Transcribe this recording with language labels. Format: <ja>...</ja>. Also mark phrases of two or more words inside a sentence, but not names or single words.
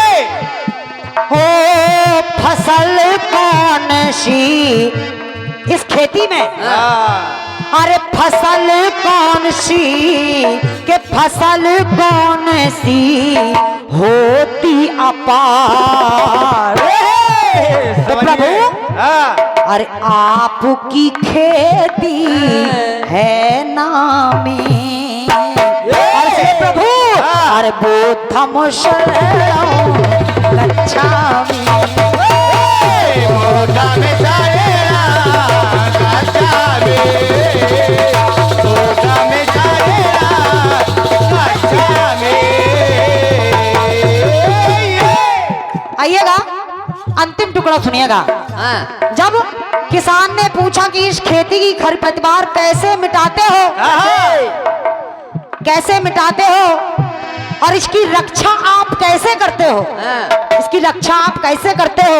<hi>हो फसल कौन सी इस खेती में, अरे फसल कौन सी के फसल कौन सी होती अपार? तो प्रभु अरे आपकी खेती है नामी, और से प्रभु अरे</hi> <pi>बुद्धम शरणम गच्छामि, बुद्धम शरणम गच्छामि, बुद्धम शरणम गच्छामि।</pi> <hi>आइएगा अंतिम टुकड़ा सुनिएगा। जब किसान ने पूछा कि इस खेती की खरपतवार कैसे मिटाते हो, कैसे मिटाते हो और इसकी रक्षा आप कैसे करते हो, इसकी रक्षा आप कैसे करते हो?</hi>